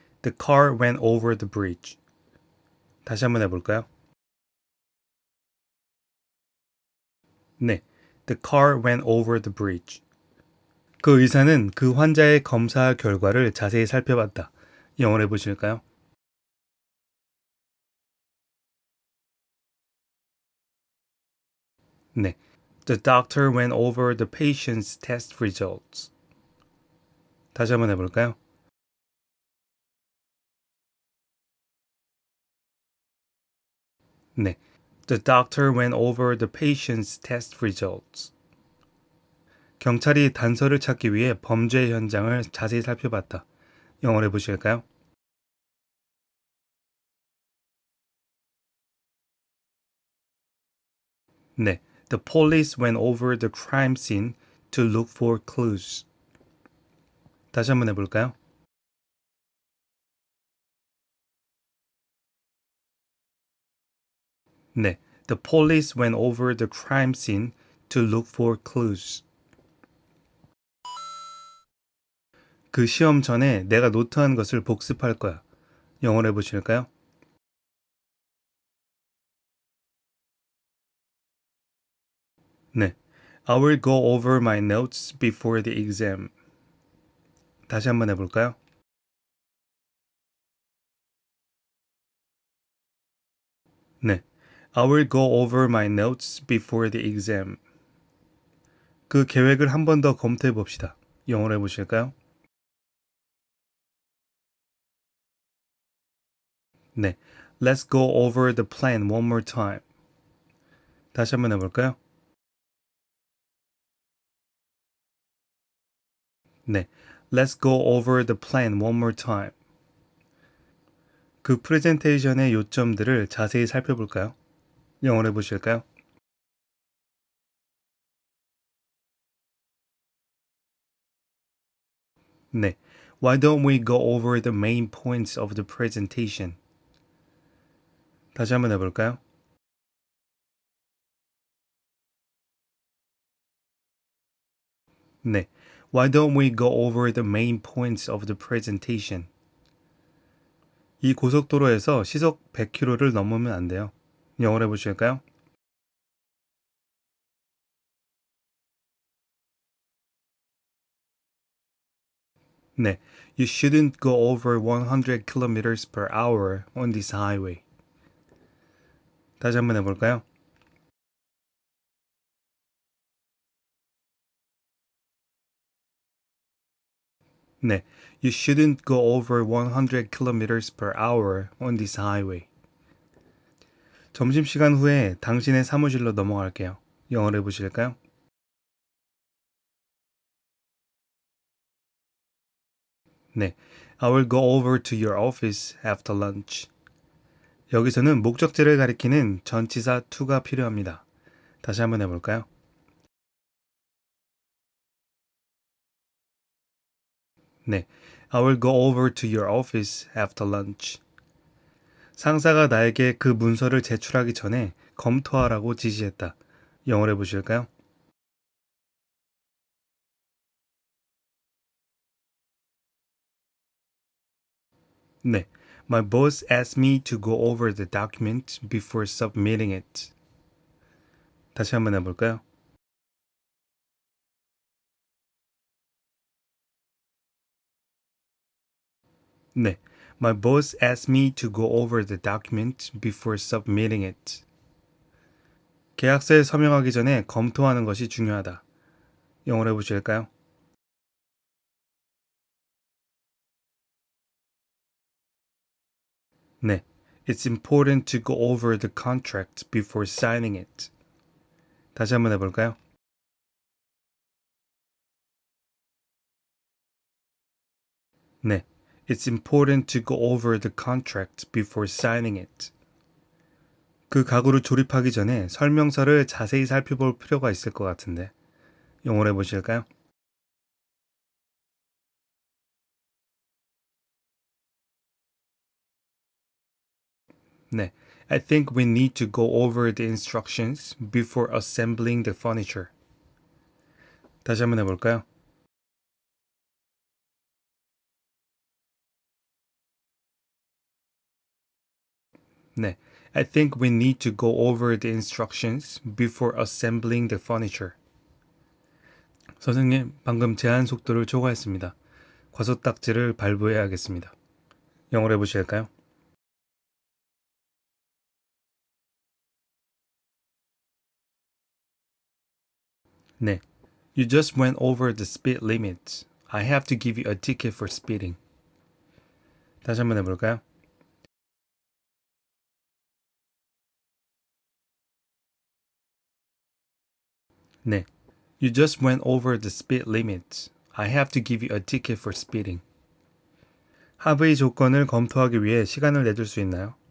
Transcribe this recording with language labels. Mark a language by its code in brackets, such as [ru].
[en] The car went over the bridge. [ko] 다시 한번 해볼까요? 네. [en] The car went over the bridge. [ko] 그 의사는 그 환자의 검사 결과를 자세히 살펴봤다. 영어로 해보실까요? 네. [en] The doctor went over the patient's test results. [ko] 다시 한번 해볼까요? 네. [en] The doctor went over the patient's test results. [ko] 경찰이 단서를 찾기 위해 범죄 현장을 자세히 살펴봤다. 영어로 해보실까요? 네. [en] The police went over the crime scene to look for clues. [ko] 다시 한번 해볼까요? 네. [en] The police went over the crime scene to look for clues. [ko] 그 시험 전에 내가 노트한 것을 복습할 거야. 영어로 해보실까요? 네. [en] I will go over my notes before the exam. [ko] 다시 한번 해볼까요? 네. [en] I will go over my notes before the exam. [ko] 그 계획을 한 번 더 검토해 봅시다. 영어로 해보실까요? 네. [en] Let's go over the plan one more time. [ko] 다시 한번 해볼까요? 네. [en] Let's go over the plan one more time. [ko] 그 프레젠테이션의 요점들을 자세히 살펴볼까요? 영어로 해보실까요? 네. [en] Why don't we go over the main points of the presentation? [ko] 다시 한번 해볼까요? 네. [en] Why don't we go over the main points of the presentation? [ko] 이 고속도로에서 시속 100km를 넘으면 안 돼요. 영어로 해보실까요? 네. [en] You shouldn't go over 100 kilometers per hour on this highway. [ko] 다시 한번 해볼까요? 네. [en] You shouldn't go over 100 kilometers per hour on this highway. [ko] 점심시간 후에 당신의 사무실로 넘어갈게요. 영어로 해보실까요? 네. [en] I will go over to your office after lunch. [ko] 여기서는 목적지를 가리키는 전치사 to가 필요합니다. 다시 한번 해볼까요? 네. [en] I will go over to your office after lunch. [ko] 상사가 나에게 그 문서를 제출하기 전에 검토하라고 지시했다. 영어로 해보실까요? 네. [en] My boss asked me to go over the document before submitting it. [ko] 다시 한번 해볼까요? 네. [en] My boss asked me to go over the document before submitting it. [ko] 계약서에 서명하기 전에 검토하는 것이 중요하다. 영어로 해보실까요? 네. [en] It's important to go over the contract before signing it. [ko] 다시 한번 해볼까요? 네. [en] It's important to go over the contract before signing it. [ko] 그 가구를 조립하기 전에 설명서를 자세히 살펴볼 필요가 있을 것 같은데. 영어로 해보실까요? 네. [en] I think we need to go over the instructions before assembling the furniture. [ko] 다시 한번 해볼까요? 네. [en] I think we need to go over the instructions before assembling the furniture. [ko] 선생님, 방금 제한 속도를 초과했습니다. 과소딱지를 발부해야겠습니다. 영어로 해보실까요? 네. [en] You just went over the speed limit. I have to give you a ticket for speeding. [ko] 다시 한번 해볼까요? 네. [en] You just went over the speed limit. I have to give you a ticket for speeding. [ko] 합의 조건을 검토하기 위해 시간을 내줄 수 있나요?